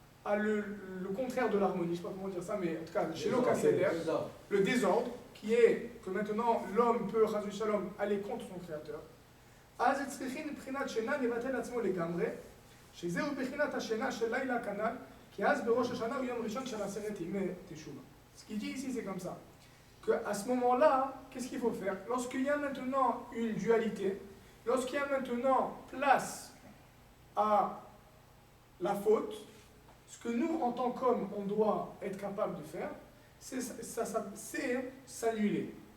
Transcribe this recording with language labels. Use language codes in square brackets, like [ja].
[fr] a le contraire de l'harmonie, je ne sais pas comment dire ça, mais en tout cas, chez l'Okaseder, le désordre, qui est que maintenant l'homme peut, Chazou Shalom, aller contre son créateur. [he] אז צריכים מבחינת שינה לבטל עצמו לגמרי, שזהו בחינת השינה של לילה כנ"ל, כי אז בראש השנה הוא יום ראשון של 10 ימי תשובה. [fr] Ce qu'il dit ici, c'est comme ça. Qu'à ce moment-là, qu'est-ce qu'il faut faire? Lorsqu'il y a maintenant une dualité, lorsqu'il y a maintenant place à la faute, ce que nous, en tant qu'hommes, on doit être capable de faire, c'est s'annuler.